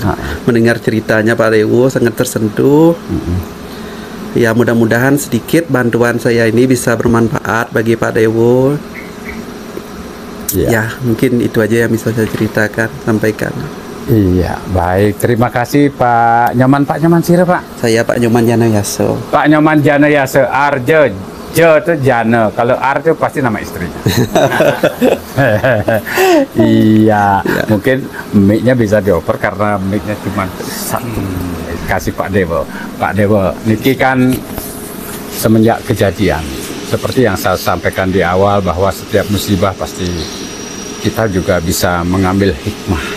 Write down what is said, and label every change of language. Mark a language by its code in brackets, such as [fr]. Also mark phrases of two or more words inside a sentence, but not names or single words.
[id] Mendengar ceritanya Pak Dewo sangat tersentuh. Ya, mudah-mudahan sedikit bantuan saya ini bisa bermanfaat bagi Pak Dewo. Ya, mungkin itu aja yang bisa saya ceritakan, sampaikan. Iya, baik. Terima kasih Pak Nyoman. Pak Nyoman Sira, Pak? Saya Pak Nyoman Janayaso. Pak Nyoman Janayaso, Arje. Jo itu Jana. Kalau Arje pasti nama istrinya. Iya, mungkin mic-nya bisa dioper karena mic-nya cuma satu. Kasih Pak Dewo. Pak Dewo, niki kan semenjak kejadian, seperti yang saya sampaikan di awal bahwa setiap musibah pasti kita juga bisa mengambil hikmah.